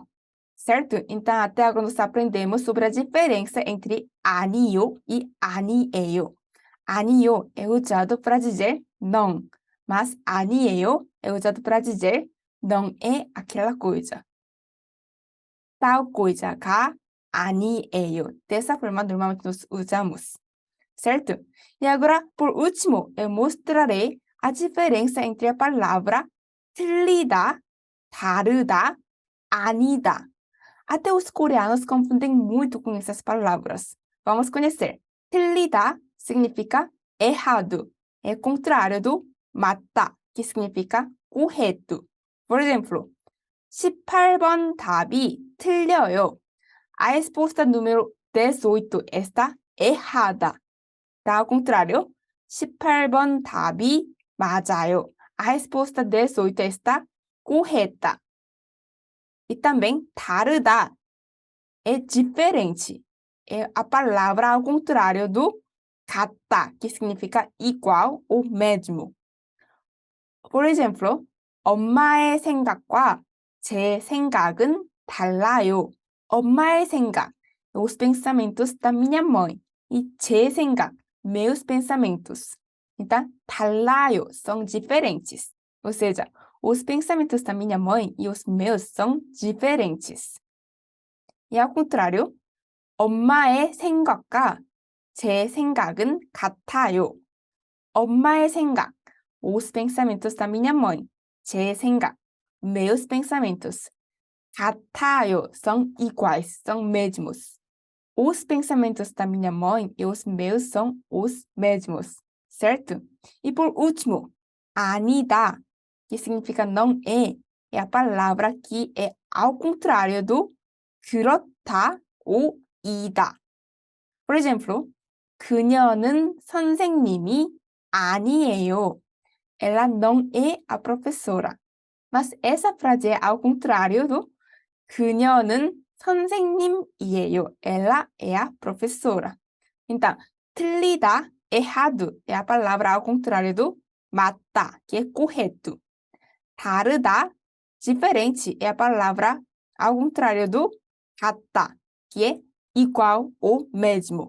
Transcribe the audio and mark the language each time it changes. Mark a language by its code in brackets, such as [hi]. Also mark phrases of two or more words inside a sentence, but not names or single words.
[pt] Certo? Então, até agora nós aprendemos sobre a diferença entre 아니요 e 아니에요. 아니요 é usado para dizer não, mas 아니에요 é usado para dizer não é aquela coisa. Tal coisa [ko] 가 아니에요. [pt] Dessa forma, normalmente nós usamos. Certo? E agora, por último, eu mostrarei a diferença entre a palavra [ko] 틀리다, 다르다, 아니다. [pt] Até os coreanos confundem muito com essas palavras. Vamos conhecer. 틀리다 significa errado. É contrário do 맞다, que significa correto. Por exemplo, [ko] 18번 답이 틀려요. [pt] A resposta número 18 está errada. Tá ao contrário. [ko] 18번 답이 맞아요. [pt] A resposta 18 está correta. E também 다르다 é diferente. É a palavra ao contrário do 같다, que significa igual ou mesmo. Por exemplo, [ko] 엄마의 생각과 제 생각은 달라요. 엄마의 생각, [pt] os pensamentos da minha mãe. [ko] E 제 생각, [pt] meus pensamentos. Então, 달라요 são diferentes. Ou seja, os pensamentos da minha mãe e os meus são diferentes. E ao contrário, [ko] 엄마의 생각과 제 생각은 같아요. 엄마의 생각, [pt] os pensamentos da minha mãe. [ko] 제 생각, [pt] meus pensamentos. 같아요 são iguais, são mesmos. Os pensamentos da minha mãe e os meus são os mesmos, certo? E por último, 아니다, que significa não é a palavra que é ao contrário do 그렇다 ou 이다. Por exemplo, [ko] 그녀는 선생님이 아니에요. [pt] Ela não é a professora. Mas essa frase é ao contrário do [ko] 그녀는 선생님이에요. [pt] Ela é a professora. Então, 틀리다, errado, é a palavra ao contrário do 맞다, que é correto. 다르다, diferente, é a palavra ao contrário do 같다, que é igual ou mesmo.